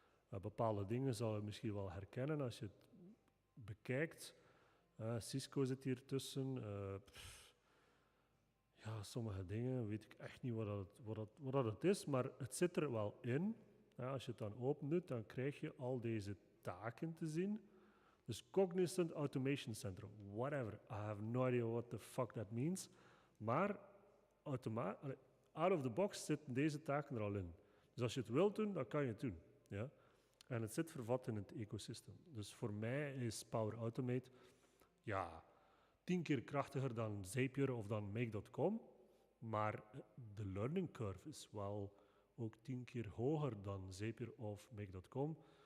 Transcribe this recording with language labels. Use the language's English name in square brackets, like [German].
[Dutch] Bepaalde dingen zal je misschien wel herkennen als je het bekijkt. Cisco zit hier tussen. Ja, sommige dingen weet ik echt niet wat het is, maar het zit er wel in. Ja, als je het dan open doet, dan krijg je al deze taken te zien. Dus Cognizant Automation Center, whatever. [English] I have no idea what the fuck that means. [Dutch] Maar [English] out of the box [Dutch] zitten deze taken er al in. Dus als je het wilt doen, dan kan je het doen. Ja? En het zit vervat in het ecosysteem. Dus voor mij is Power Automate 10 keer krachtiger dan Zapier of dan Make.com. Maar de learning curve is wel ook 10 keer hoger dan Zapier of Make.com.